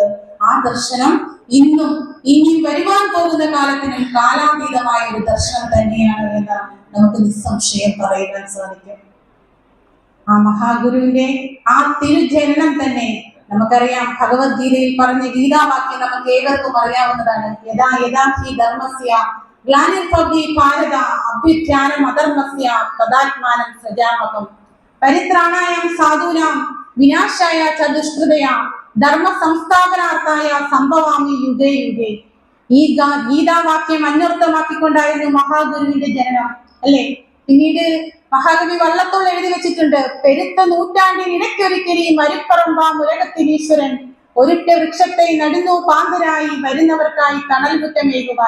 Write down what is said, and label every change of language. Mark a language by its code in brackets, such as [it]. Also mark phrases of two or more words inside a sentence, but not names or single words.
[ml] ആ ദർശനം ഇന്നും ഇനി വരുവാൻ പോകുന്ന കാലത്തിനും കാലാതീതമായ ഒരു ദർശനം തന്നെയാണ് എന്ന് നമുക്ക് നിസ്സംശയം പറയുവാൻ സാധിക്കും. ആ മഹാഗുരുവിന്റെ ആ തിരുജനനം തന്നെ നമുക്കറിയാം. ഭഗവത്ഗീതയിൽ പറഞ്ഞ ഗീതാവാക്യം നമുക്ക് ഏവർക്കും അറിയാവുന്നതാണ്. [sa] യഥാ യഥാ ഹി ധർമ്മസ്യ ഗ്ലാനിർഭവതി ഭാരത അഭ്യുത്ഥാനം അധർമ്മസ്യ തദാത്മാനം സൃജാമഹം പരിത്രാണായം സാധൂനാം വിനാശായ ച ദുഷ്കൃതയ ധർമ്മ സംസ്ഥാപനാർത്ഥായ സംഭവാമി യുഗേ യുഗേ. [ml] ഈ ഗീതാവാക്യം അന്വർത്ഥമാക്കിക്കൊണ്ടായിരുന്നു മഹാഗുരുവിന്റെ ജനനം, അല്ലെ? പിന്നീട് മഹാകവി വള്ളത്തോൾ എഴുതി വെച്ചിട്ടുണ്ട്, പെരുത്ത നൂറ്റാണ്ടിനിടയ്ക്കൊരിക്കൽ ഈ മരുപ്പറമ്പാം ഉലകത്തിനീശ്വരൻ ഒരുറ്റ വൃക്ഷത്തെ നടുന്നു പാന്തരായി വരുന്നവർക്കായി തണൽ കുറ്റമേകുവാൻ.